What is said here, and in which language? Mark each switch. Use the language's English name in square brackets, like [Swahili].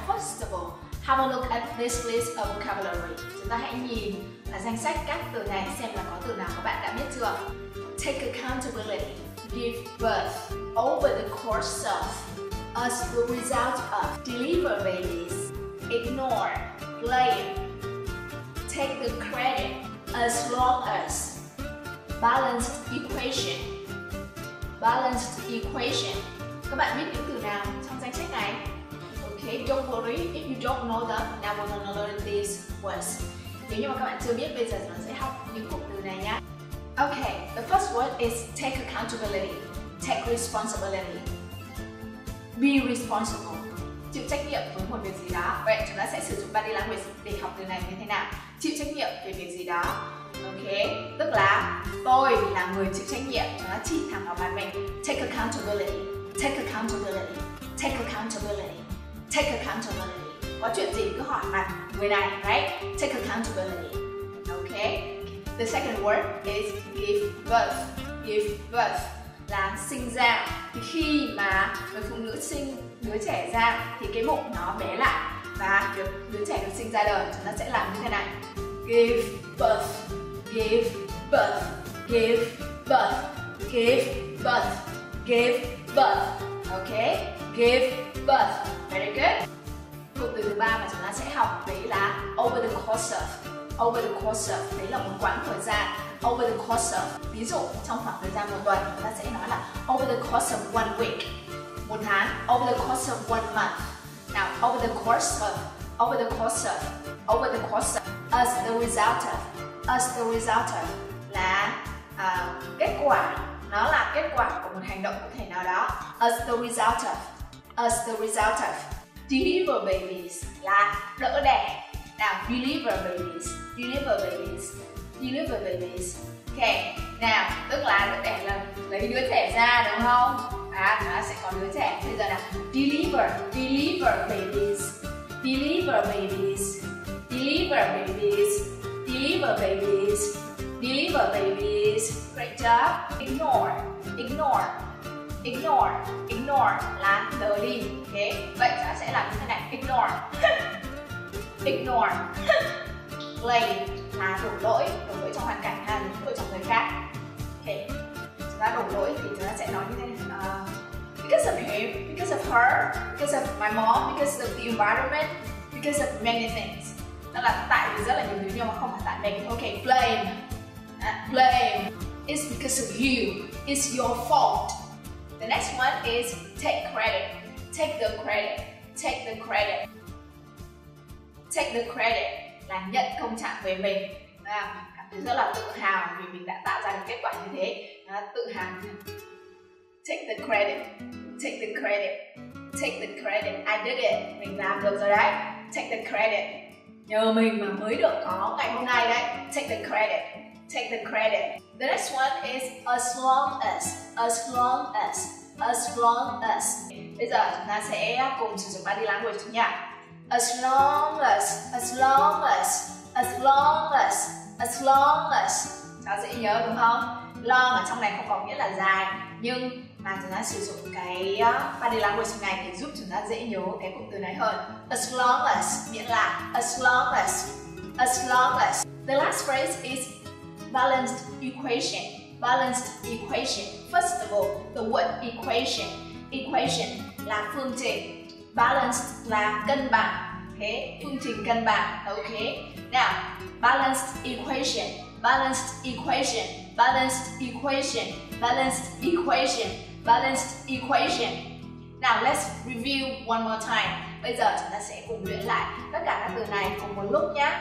[English] First of all, have a look at this list of vocabulary. [Vietnamese] Chúng ta hãy nhìn là danh sách các từ này xem là có từ nào các bạn đã biết chưa. [English] Take accountability, give birth, over the course of, as the result of, deliver babies, ignore, blame, take the credit, as long as, balanced equation. [Vietnamese] Các bạn biết những từ nào trong danh sách này? [English] Okay, don't worry if you don't know them. Now we're gonna learn these words. [Vietnamese] Nếu như mà các bạn chưa biết, bây giờ chúng ta sẽ học những cụm từ này nhé. [English] Okay, the first word is take accountability. Take responsibility. Be responsible. [Vietnamese] Chịu trách nhiệm với một việc gì đó. Vậy chúng ta sẽ sử dụng body language để học từ này như thế nào? Chịu trách nhiệm về việc gì đó. Ok, tức là tôi là người chịu trách nhiệm. Chúng ta chỉ thẳng vào mặt mình. [English] Take accountability. Take accountability. Take accountability. Take accountability. [Vietnamese] Có chuyện gì cứ hỏi mặt người này, right? [English] Take accountability. Okay. The second word is give birth. [Vietnamese] Give birth là sinh ra. Thì khi mà người phụ nữ sinh đứa trẻ ra thì cái bụng nó bé lại và đứa trẻ được sinh ra đời, chúng ta sẽ làm như thế này. [English] Give birth. Give birth. Give birth. Give birth. Give birth. Okay. Give birth. Very good. [Vietnamese] Cụm từ thứ ba mà chúng ta sẽ học đấy là over the course of. Over the course of, đấy là một quãng thời gian. Over the course of, ví dụ trong khoảng thời gian một tuần, chúng ta sẽ nói là [English] over the course of one week, [Vietnamese] một tháng. [English] Over the course of one month. [Vietnamese] Nào, [English] over the course of, over the course of, over the course of, as the result of. [Vietnamese] As the result of là kết quả, nó là kết quả của một hành động cụ thể nào đó. [English] As the result of, as the result of. Deliver babies [Vietnamese] là đỡ đẻ. [English] Nào, deliver babies, deliver babies, deliver babies. [Vietnamese] Ok, nào, tức là đỡ đẻ là lấy đứa trẻ ra đúng không? Chúng ta sẽ có đứa trẻ. Bây giờ nào, [English] deliver, deliver babies, deliver babies, deliver babies, deliver babies, deliver babies. Great job. Ignore, ignore, ignore, ignore [Vietnamese] là lờ đi. Ok, vậy chúng ta sẽ làm như thế này. Ignore. Ignore. Blame là đổ lỗi trong hoàn cảnh hay đổ lỗi trong người khác. Ok, chúng ta đổ lỗi thì chúng ta sẽ nói như thế này. [English] Because of him, because of her, because of my mom, because of the environment, because of many things. [Vietnamese] Đó là tại vì rất là nhiều thứ nhưng mà không phải tại mình. [English] Ok, blame. Blame. It's because of you. It's your fault. The next one is take credit. Take the credit. Take the credit. [Vietnamese] Take the credit là nhận công trạng về mình. Cảm thấy rất là tự hào vì mình đã tạo ra được kết quả như thế. Tự hào. [English] Take the credit. Take the credit. Take the credit. I did it. [Vietnamese] Mình làm được rồi đấy. [English] Take the credit. [Vietnamese] Nhờ mình mà mới được có ngày hôm nay đấy. [English] Take the credit. Take the credit. The next one is as long as. As long as. As long as. [Vietnamese] Bây giờ chúng ta sẽ cùng sử dụng body language nha. [English] As long as, as long as, as long as, as long as. [Vietnamese] Cháu dễ nhớ đúng không? Long ở trong này không có nghĩa là dài, nhưng mà chúng ta sử dụng cái body language này để giúp chúng ta dễ nhớ cái cụm từ này hơn. [English] As long as [Vietnamese] nghĩa là [English] as long as, as long as. The last phrase is balanced equation. Balanced equation. First of all, the word equation. [Vietnamese] Equation là phương trình. Balanced là cân bằng. Okay, phương trình cân bằng. [English] Okay. Now, balanced equation. Balanced equation. Balanced equation. Balanced equation. Balanced equation. Now let's review one more time. [Vietnamese] Bây giờ chúng ta sẽ cùng luyện lại tất cả các từ này cùng một lúc nhé.